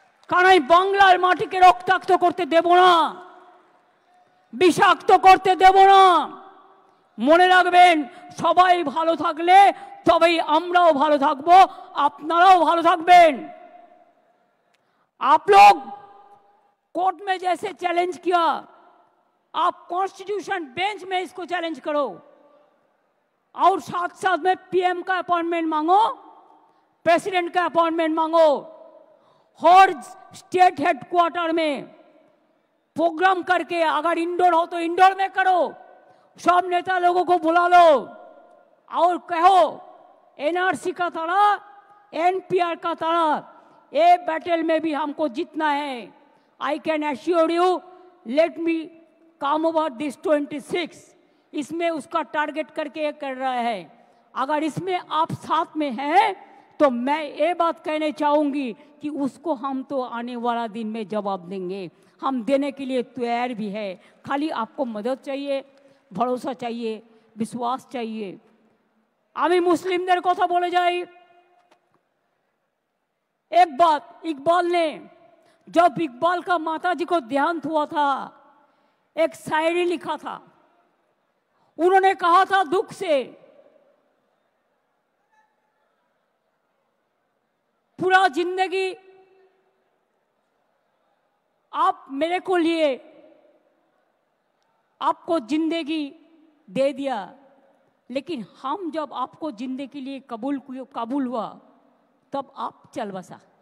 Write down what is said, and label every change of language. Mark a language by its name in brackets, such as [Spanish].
[Bangla] কারণ আমি বাংলার মাটিকে রক্তাক্ত করতে দেব না, বিষাক্ত করতে দেব না। মনে রাখবেন সবাই ভালো থাকলে তবেই আমরাও ভালো থাকবো, আপনারাও ভালো থাকবেন। [Hindi] आप लोग कोर्ट में जैसे चैलेंज किया, आप कॉन्स्टिट्यूशन बेंच में इसको चैलेंज करो और साथ साथ में पीएम का अपॉइंटमेंट मांगो, प्रेसिडेंट का अपॉइंटमेंट मांगो। हर स्टेट हेडक्वार्टर में प्रोग्राम करके, अगर इंडोर हो तो इंडोर में करो, सब नेता लोगों को बुला लो और कहो एनआरसी का तरह, एनपीआर का तरह ये बैटल में भी हमको जीतना है। [English] I can assure you, let me come over this 26, [Hindi] इसमें उसका टारगेट करके ये कर रहा है। अगर इसमें आप साथ में हैं तो मैं ये बात कहने चाहूंगी कि उसको हम तो आने वाला दिन में जवाब देंगे, हम देने के लिए तैयार भी है। खाली आपको मदद चाहिए, भरोसा चाहिए, विश्वास चाहिए। [Bangla] आमी मुस्लिमদের কথা বলে যাই। [Hindi] एक बात, इकबाल ने, जब इकबाल का माताजी को देहांत हुआ था, एक शायरी लिखा था। उन्होंने कहा था दुख से, पूरा जिंदगी आप मेरे को लिए, आपको जिंदगी दे दिया, लेकिन हम जब आपको जिंदगी के लिए कबूल हुआ तब आप चल बसा।